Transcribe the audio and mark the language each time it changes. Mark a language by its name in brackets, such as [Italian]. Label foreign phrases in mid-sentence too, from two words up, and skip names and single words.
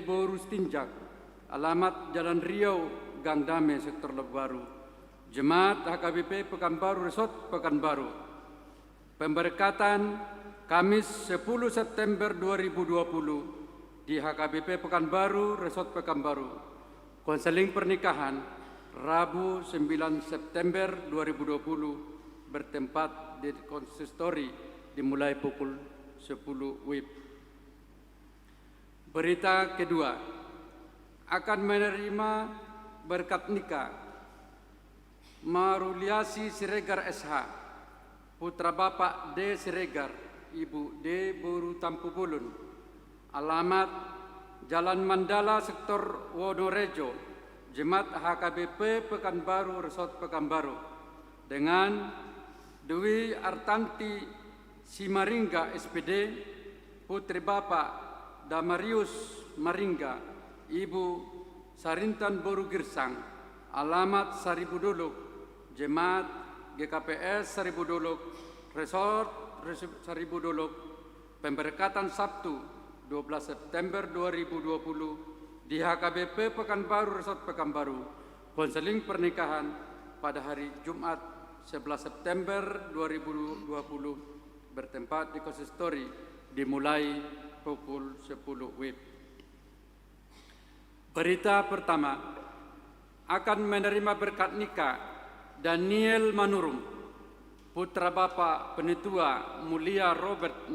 [Indonesian] Boru Stinjak, alamat Jalan Riau Gang Dame Sektor Lebaru, Jemaat HKBP Pekanbaru Resort Pekanbaru. Pemberkatan Kamis 10 September 2020 di HKBP Pekanbaru Resort Pekanbaru. Konseling pernikahan Rabu 9 September 2020 bertempat di konsistori dimulai pukul 10 WIB. Berita kedua, akan menerima berkat nikah Maruliasi Siregar SH, putra Bapak D. Siregar, Ibu D. Boru Tampu Bulun, alamat Jalan Mandala Sektor Wonorejo, Jemaat HKBP Pekanbaru Resort Pekanbaru dengan Dwi Artanti Simaringga SPD, Putri Bapak Damarius Maringga, Ibu Sarintan Boru Girsang, alamat Saribuduluk, Jemaat GKPS Saribuduluk, Resort Saribuduluk, pemberkatan Sabtu 12 September 2020 di HKBP Pekanbaru Resort Pekanbaru, konseling pernikahan pada hari Jumat 11 September 2020 bertempat di konsistori dimulai pukul 10 WIB. Berita pertama, akan menerima berkat nikah Daniel Manurung, putra Bapak Penetua Mulia Robert